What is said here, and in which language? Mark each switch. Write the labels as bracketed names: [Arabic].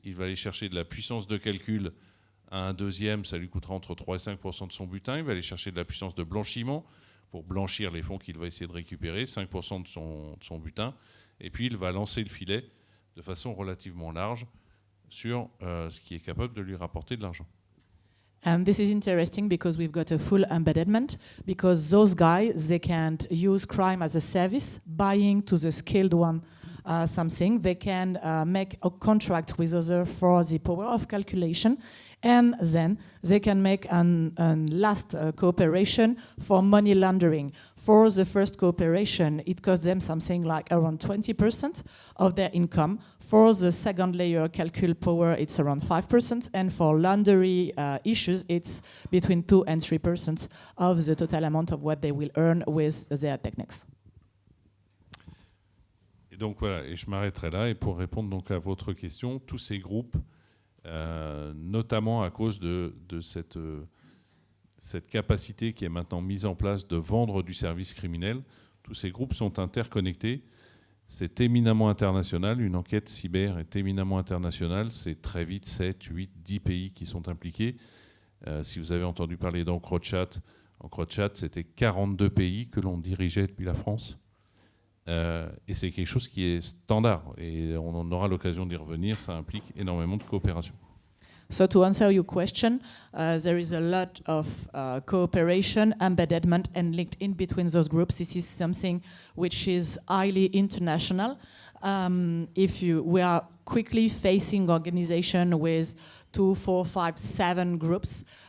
[French] Il va aller chercher de la puissance de calcul à un deuxième, ça lui coûtera entre 3 et 5% de son butin. Il va aller chercher de la puissance de blanchiment pour blanchir les fonds qu'il va essayer de récupérer, 5% de son butin, et puis il va lancer le filet de façon relativement large sur ce qui est capable de lui rapporter de l'argent. [English] And this is interesting because we've got a full embeddment, because those guys, they can't use crime as a service, buying to the skilled one something. They can make a contract with others for the power of calculation, and then they can make a last cooperation for money laundering. For the first cooperation, it costs them something like around 20% of their income. For the second layer calcul power, it's around 5%, and for laundry issues, it's between 2 and 3% of the total amount of what they will earn with their techniques. [French] Et donc voilà, et je m'arrêterai là. Et pour répondre donc à votre question, tous ces groupes, notamment à cause de cette capacité qui est maintenant mise en place de vendre du service criminel, tous ces groupes sont interconnectés. C'est éminemment international. Une enquête cyber est éminemment internationale. C'est très vite 7, 8, 10 pays qui sont impliqués. Si vous avez entendu parler d'EncroChat, c'était 42 pays que l'on dirigeait depuis la France. Et c'est quelque chose qui est standard. Et on en aura l'occasion d'y revenir. Ça implique énormément de coopération. [English] So to answer your question, there is a lot of cooperation, embeddment, and linked in between those groups. This is something which is highly international. We are quickly facing organization with 2, 4, 5, 7 groups.